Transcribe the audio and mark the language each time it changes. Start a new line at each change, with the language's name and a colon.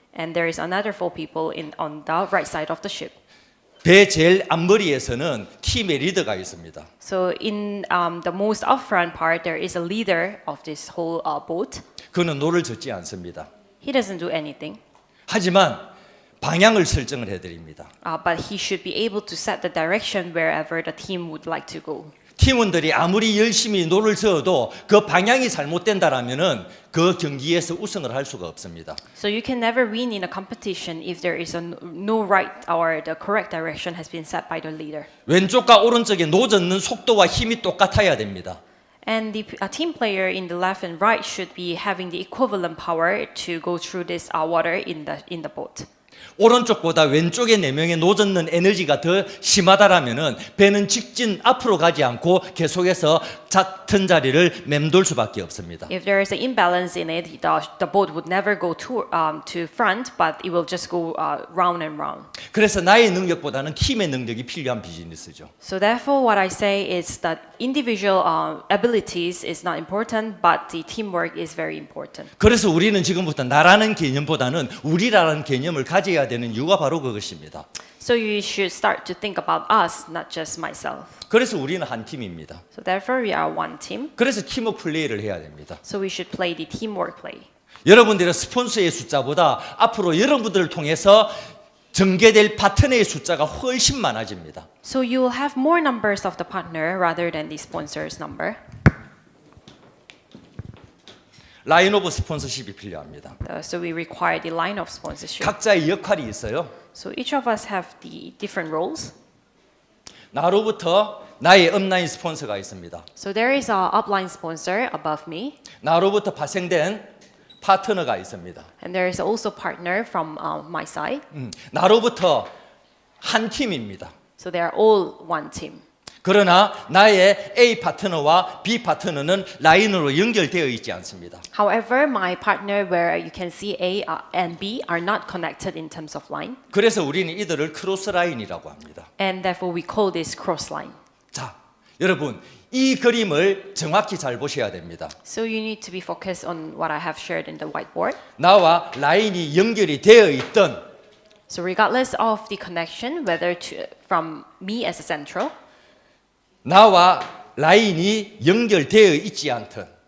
English: and there is another 4 people on the right side of the ship.
Korean: 배 제일 앞머리에서는 팀의 리더가 있습니다.
English: So in the most upfront part, there is a leader of this whole boat.
Korean: 그는 노를 젓지 않습니다.
English: He doesn't do anything,
Korean: 하지만 방향을 설정을 해드립니다.
English: but he should be able to set the direction wherever the team would like to go.
Korean: 팀원들이 아무리 열심히 노를 저어도 그 방향이 잘못된다라면은 그 경기에서 우승을 할 수가 없습니다.
English: So you can never win in a competition if there is no right or the correct direction has been set by the leader.
Korean: 왼쪽과 오른쪽에 노 젓는 속도와 힘이 똑같아야 됩니다.
English: And the team player in the left and right should be having the equivalent power to go through this water in the boat.
Korean: 오른쪽보다 왼쪽에 4명의 노 젓는 에너지가 더 심하다라면은 배는 직진 앞으로 가지 않고 계속해서 같은 자리를 맴돌 수밖에 없습니다.
English: If there is an imbalance in it, the boat would never go to front, but it will just go round and round.
Korean: 그래서 나의 능력보다는 팀의 능력이 필요한 비즈니스죠.
English: So therefore, what I say is that individual abilities is not important, but the teamwork is very important.
Korean: 그래서 우리는 지금부터 나라는 개념보다는 우리라는 개념을 가져야 되는 이유가 바로 그것입니다.
English: So you should start to think about us, not just myself.
Korean: 그래서 우리는 한 팀입니다.
English: So therefore, we are one team.
Korean: 그래서 팀워크 플레이를 해야 됩니다.
English: So we should play the teamwork play.
Korean: 여러분들의 스폰서의 숫자보다 앞으로 여러분들을 통해서 전개될 파트너의 숫자가 훨씬 많아집니다.
English: So you will have more numbers of the partner rather than the sponsor's number.
Korean: 라인 오브 스폰서십이 필요합니다.
English: So we require the line of sponsorship.
Korean: 각자의 역할이 있어요.
English: So each of us have the different roles.
Korean: 나로부터 나의 업라인 스폰서가 있습니다.
English: So there is an upline sponsor above me,
Korean: 나로부터 파생된 파트너가 있습니다.
English: and there is also partner from my side.
Korean: 나로부터 한 팀입니다.
English: So they are all one team.
Korean: 그러나 나의 A 파트너와 B 파트너는 라인으로 연결되어 있지 않습니다.
English: However, my partner where you can see A and B are not connected in terms of line,
Korean: 그래서 우리는 이들을 크로스 라인이라고 합니다.
English: and therefore we call this cross line.
Korean: 자, 여러분 이 그림을 정확히 잘 보셔야 됩니다.
English: So you need to be focused on what I have shared in the whiteboard.
Korean: 나와 라인이 연결이 되어 있던
English: So regardless of the connection, whether from me as a central,
Korean: 나와 라인이 연결되어 있지 않던